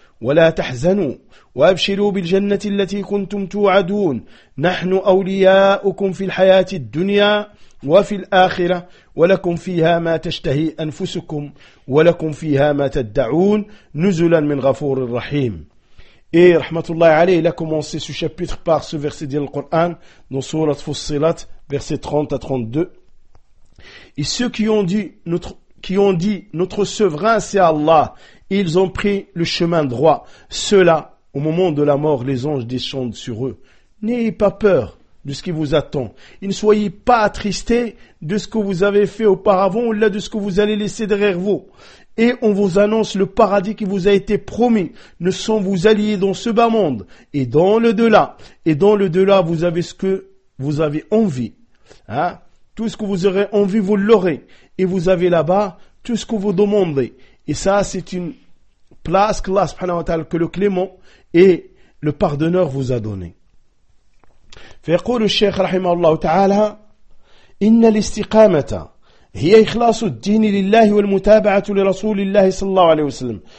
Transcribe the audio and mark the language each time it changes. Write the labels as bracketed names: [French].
[Arabic] ولا تحزنوا وأبشروا بالجنة التي كنتم توعدون نحن أولياؤكم في الحياة الدنيا وفي الآخرة ولكم فيها ما تشتهي أنفسكم ولكم فيها ما تدعون نزلا من غفور رحيم. [French] Et rahmatullah alayhi, il a commencé ce chapitre par ce verset du Coran, dans Sourate Fussilat, verset 30 à 32. Et ceux qui ont dit notre souverain c'est Allah, ils ont pris le chemin droit. Ceux-là, au moment de la mort, les anges descendent sur eux. N'ayez pas peur de ce qui vous attend. Et ne soyez pas attristés de ce que vous avez fait auparavant ou là de ce que vous allez laisser derrière vous. Et on vous annonce le paradis qui vous a été promis. Ne sont vous alliés dans ce bas monde et dans le delà. Et dans le delà, vous avez ce que vous avez envie. Hein? Tout ce que vous aurez envie, vous l'aurez. Et vous avez là-bas tout ce que vous demandez. Et ça, c'est une place que Allah subhanahu wa ta'ala, que le clément et le pardonneur vous a donné. [Arabic] فيقول الشيخ رحمه الله تعالى إن الاستقامة هي إخلاص الدين لله والمتابعة لرسول الله صلى الله عليه وسلم.